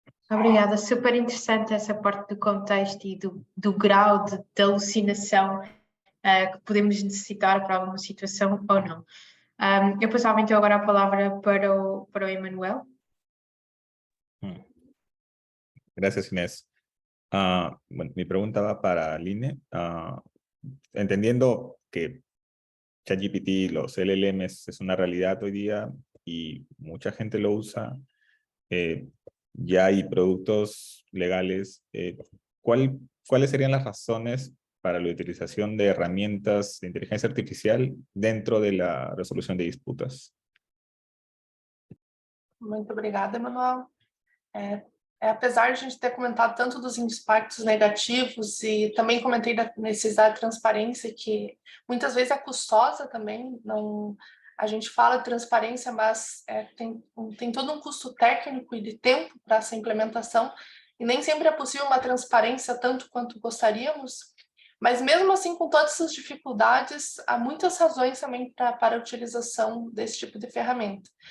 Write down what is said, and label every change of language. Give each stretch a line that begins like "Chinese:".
Portuguese: Obrigada, super interessante essa parte do contexto e do grau de alucinação que podemos necessitar para alguma situação ou não. Eu passava então agora a palavra para o Emanuel.
Spanish: Gracias, Inés. Bueno, mi pregunta va para Aline. Entendiendo que ChatGPT, los LLMs es una realidad hoy día y mucha gente lo usa, ya hay productos legales. ¿Cuáles serían las razones para la utilización de herramientas de inteligencia artificial dentro de la resolución de disputas?
Portuguese: Muito obrigada, Emanuel. Apesar de a gente ter comentado tanto dos impactos negativos e também comentei da necessidade de transparência, que muitas vezes é custosa também, a gente fala de transparência, mas tem todo um custo técnico e de tempo para essa implementação, e nem sempre é possível uma transparência tanto quanto gostaríamos, mas mesmo assim, com todas essas dificuldades, há muitas razões também para a utilização desse tipo de ferramenta.